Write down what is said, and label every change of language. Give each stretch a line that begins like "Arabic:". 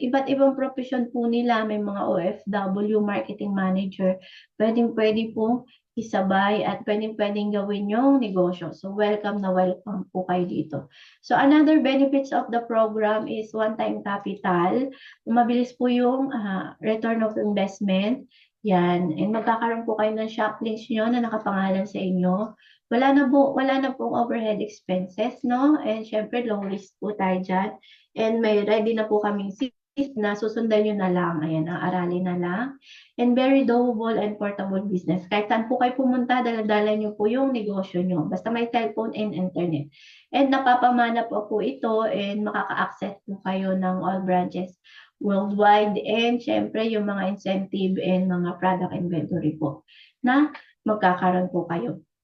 Filipino: Iba't ibang profession po nila. May mga OFW, marketing manager. Pwedeng-pwede po isabay at pwedeng-pwedeng gawin yung negosyo. So, welcome na welcome po kayo dito.
English: So, another benefits of the program is one-time capital.
Filipino: Mabilis po yung return of investment. Yan. And magkakaroon po kayo ng shop links nyo na nakapangalan sa inyo. Wala na pong overhead expenses, no? And syempre, low risk po tayo dyan. And may ready na po kaming na susundan nyo na lang. Ayan, aralin na lang.
English: And very doable and portable business.
Filipino: Kahit saan po kayo pumunta, dala-dala nyo po yung negosyo nyo. Basta may cellphone and internet. And napapamana po ito and makaka-access po kayo ng all branches worldwide, and syempre yung mga incentive and mga product inventory po na magkakaroon po kayo.